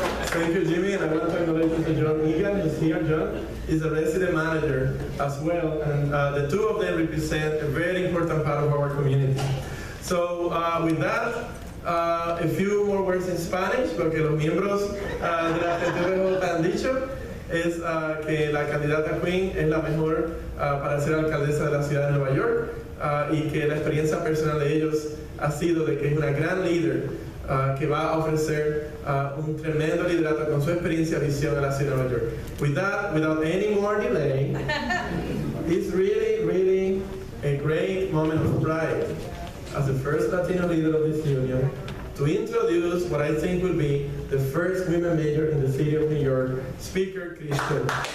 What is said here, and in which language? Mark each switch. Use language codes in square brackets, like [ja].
[en] Thank you, Jimmy, and I want to acknowledge Mr. John Egan, who's here. John is a resident manager as well, and the two of them represent a very important part of our community. So with that, a few more words in Spanish, [es] lo que los miembros de la CTVJ han dicho es que la candidata Quinn es la mejor para ser alcaldesa de la ciudad de Nueva York, y que la experiencia personal de ellos ha sido de que es una gran líder que va a ofrecer un tremendo liderato con su experiencia y visión a la ciudad de Nueva York. [en] With that, without any more delay, it's really a great moment of pride as the first Latino leader of this union to introduce what I think will be the first women mayor in the city of New York, Speaker Kristen.